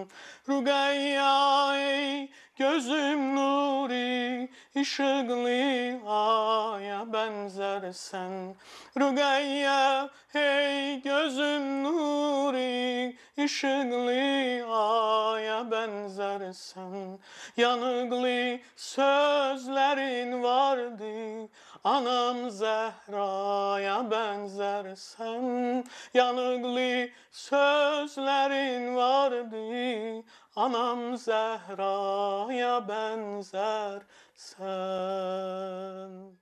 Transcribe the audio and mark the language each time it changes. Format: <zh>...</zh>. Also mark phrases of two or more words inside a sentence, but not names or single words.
<az>Rüqəyya ey gözüm nuri, işıqlı aya bənzərsən. Rüqəyya ey gözüm nuri, işıqlı aya bənzərsən. Yanıqlı sözlərin vardı,</az> <tr>Anam Zehra'ya benzersen, yanıklı sözlerin vardı. Anam Zehra'ya benzersen.</tr>